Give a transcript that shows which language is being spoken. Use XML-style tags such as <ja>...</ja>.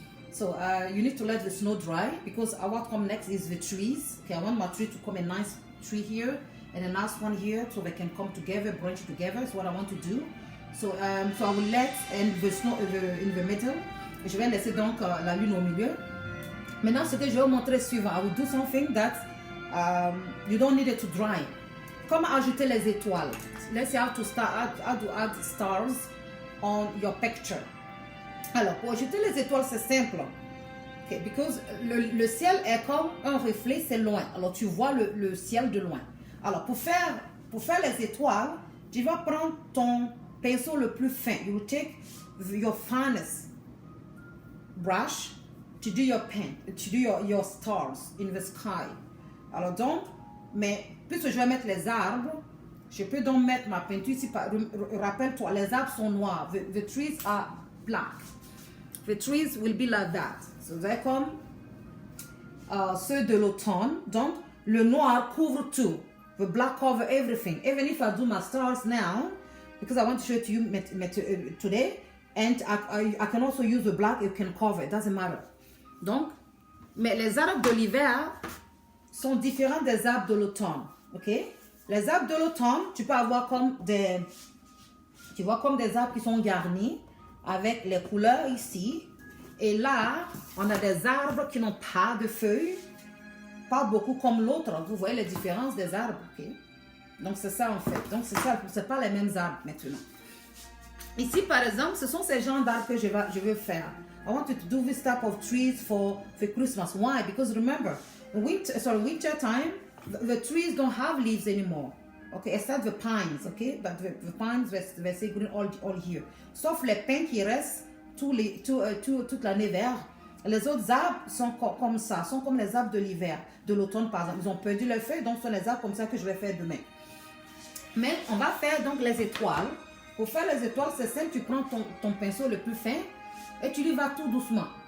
<en>So you need to let the snow dry because what come next is the trees. Okay, I want my tree to come a nice tree here and a nice one here so they can come together, branch together. That's what I want to do. So I will let the snow in the middle.</en> <fr>Je vais laisser donc la lune au milieu. Maintenant, ce que je vais vous montrer est suivant.</fr> <en>I will do something that you don't need it to dry.</en> <fr>Comment ajouter les étoiles?</fr> <en>Let's see how to add stars on your picture.</en> <fr>Alors, pour ajouter les étoiles, c'est simple.</fr> <en>Okay, because</en> <fr>le ciel est comme un reflet, c'est loin. Alors, tu vois le ciel de loin. Alors, pour faire les étoiles, tu vas prendre ton pinceau le plus fin.</fr> <en>You will take your finest brush to do your pen, to do your stars in the sky.</en> <fr>Alors donc, mais puisque je vais mettre les arbres, je peux donc mettre ma peinture ici. Rappelle-toi, les arbres sont noirs.</fr> <en>The trees are black. The trees will be like that. So they're</en> <fr>comme ceux de l'automne. Donc, le noir couvre tout.</fr> <en>The black cover everything. Even if I do my stars now, because I want to show it to you today, and I can also use the black, you can cover, it doesn't matter.</en> <fr>Donc, mais les arbres de l'hiver sont différents des arbres de l'automne, ok? Les arbres de l'automne, tu peux avoir comme des arbres qui sont garnis avec les couleurs ici. Et là, on a des arbres qui n'ont pas de feuilles, pas beaucoup comme l'autre. Vous voyez les différences des arbres, ok? Donc, c'est ça en fait. Donc, c'est pas les mêmes arbres maintenant. Ici, par exemple, ce sont ces genres d'arbres que je veux faire.</fr> <en>I want to do this type of trees for Christmas. Why? Because remember, winter time, the trees don't have leaves anymore. Okay, except the pines, okay? But the pines, they say green all here.</en> <fr>Sauf les pins qui restent toute l'année vert. Les autres arbres sont comme ça, sont comme les arbres de l'hiver, de l'automne par exemple. Ils ont perdu leurs feuilles, donc ce sont les arbres comme ça que je vais faire demain. Mais on va faire donc les étoiles. Pour faire les étoiles, c'est simple, tu prends ton pinceau le plus fin et tu y vas tout doucement.</fr>